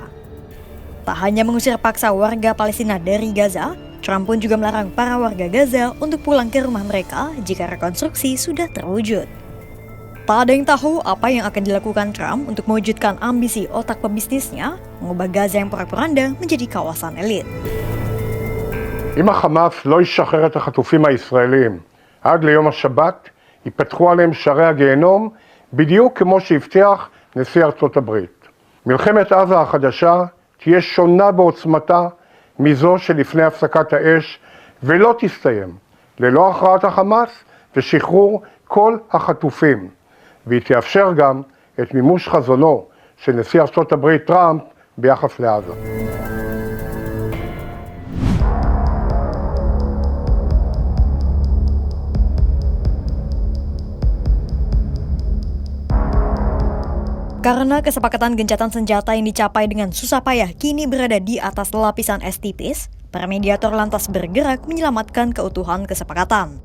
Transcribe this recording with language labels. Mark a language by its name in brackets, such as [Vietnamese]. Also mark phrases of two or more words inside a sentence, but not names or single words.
[Indonesian] Tak hanya mengusir paksa warga Palestina dari Gaza, Trump pun juga melarang para warga Gaza untuk pulang ke rumah mereka jika rekonstruksi sudah terwujud. Tak ada yang tahu apa yang akan dilakukan Trump untuk mewujudkan ambisi otak pebisnisnya, mengubah Gaza yang porak-poranda menjadi kawasan elit. [Hebrew] אם החמאס לא ישחרר את החטופים הישראלים עד ליום השבת, ייפתחו עליהם שערי הגיהנום בדיוק כמו שהבטיח נשיא ארצות הברית. מלחמת עזה החדשה תהיה שונה בעוצמתה מזו שלפני הפסקת האש ולא תסתיים ללא הכרעת החמאס ושחרור כל החטופים, והיא תאפשר גם את מימוש חזונו של נשיא ארצות הברית טראמפ ביחס לעזה. [Indonesian] Karena kesepakatan gencatan senjata yang dicapai dengan susah payah kini berada di atas lapisan es tipis, para mediator lantas bergerak menyelamatkan keutuhan kesepakatan.